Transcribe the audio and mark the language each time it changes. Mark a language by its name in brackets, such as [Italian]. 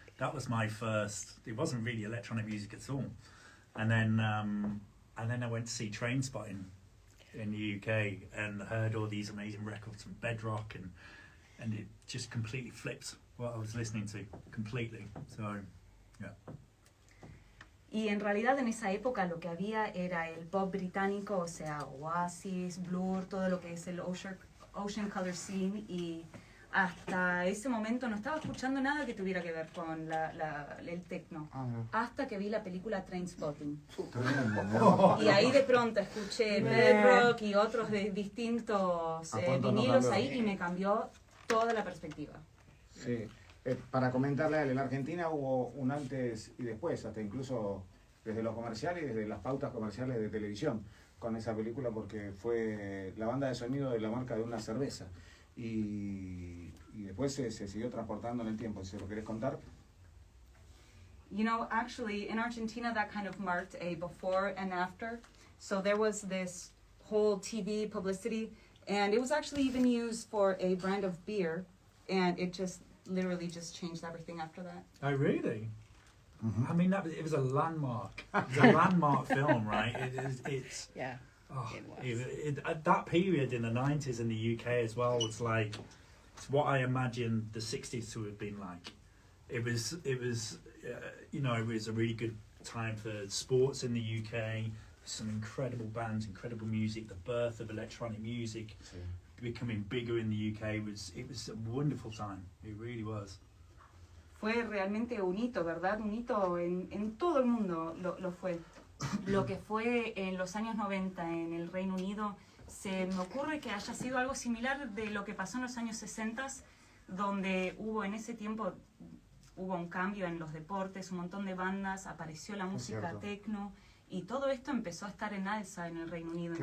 [English] That was my first. It wasn't really electronic music at all. And then I went to see Trainspotting in the UK and heard all these amazing records from Bedrock, and it just completely flipped what I was listening to completely. So, yeah. [Spanish] Y en realidad en esa época lo que había era el pop británico, o sea, Oasis, Blur, todo lo que es el Ocean Colour Scene, y hasta ese momento no estaba escuchando nada que tuviera que ver con el techno, hasta que vi la película Trainspotting. Y ahí de pronto escuché Bedrock y otros de distintos vinilos ahí, y me cambió toda la perspectiva. Sí. Para comentarle a él, en Argentina hubo un antes y después, hasta incluso desde los comerciales y desde las pautas comerciales de televisión, con esa película, porque fue la banda de sonido de la marca de una cerveza. Y después se siguió transportando en el tiempo. Si lo querés contar. [English] You know, actually, in Argentina, that kind of marked a before and after. So there was this whole TV publicity, and it was actually even used for a brand of beer, and it just literally just changed everything after that. Oh, really? Mm-hmm. I mean, it was a landmark. It was a landmark film, right? It's yeah. Oh, at that period in the 90s in the UK as well was like, it's what I imagined the 60s to have been like. It was you know, it was a really good time for sports in the UK. Some incredible bands, incredible music. The birth of electronic music becoming bigger in the UK it was a wonderful time. It really was. [Spanish] Fue realmente un hito, ¿verdad? Un hito en todo el mundo lo fue. Lo que fue en los años 90 en el Reino Unido, se me ocurre que haya sido algo similar de lo que pasó en los años 60, donde en ese tiempo hubo un cambio en los deportes, un montón de bandas, apareció la música techno, y todo esto empezó a estar en alza en el Reino Unido.